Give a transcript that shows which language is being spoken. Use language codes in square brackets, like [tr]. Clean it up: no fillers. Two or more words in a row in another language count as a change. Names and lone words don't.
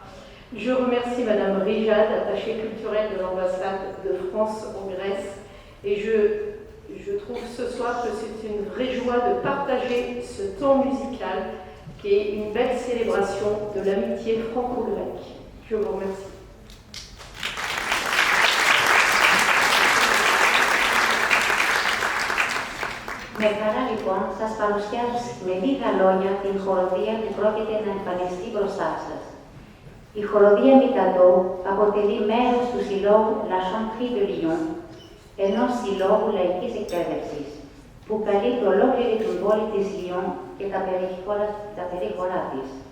[fr] Je remercie Madame Rijad, attachée culturelle de l'ambassade de France en Grèce, et je trouve ce soir que c'est une vraie joie de partager ce temps musical qui est une belle célébration de l'amitié franco-grecque. Je vous remercie. [el] Με χαρά λοιπόν σας παρουσιάζω με λίγα λόγια την χοροδία που πρόκειται να εμφανιστεί μπροστά σας. Η χοροδία Μικαντό αποτελεί μέρος του συλλόγου La Chanterie de Lyon, ενός συλλόγου λαϊκής εκπαίδευσης, που καλύπτει ολόκληρη την πόλη της Λιόν και τα περίχωρά της.